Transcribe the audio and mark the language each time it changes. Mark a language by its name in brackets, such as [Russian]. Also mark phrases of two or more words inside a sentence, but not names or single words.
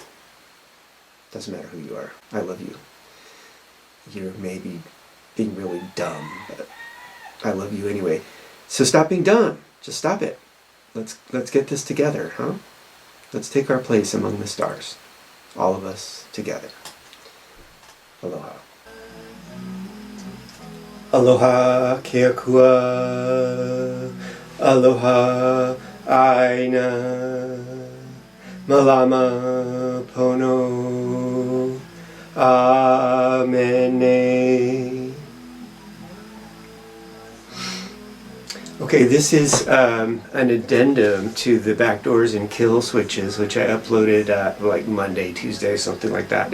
[English] Doesn't matter who you are. I love you. You're maybe being really dumb, but I love you anyway. So stop being dumb. Just stop it. Let's get this together, huh? Let's take our place among the stars. All of us together. Aloha. [Hawaiian] Aloha Ke Akua. Aloha Aina. Malama Pono. Amene. [English] Okay, this is an addendum to the Backdoors and KILLSWITCHES, which I uploaded like Monday, Tuesday, something like that.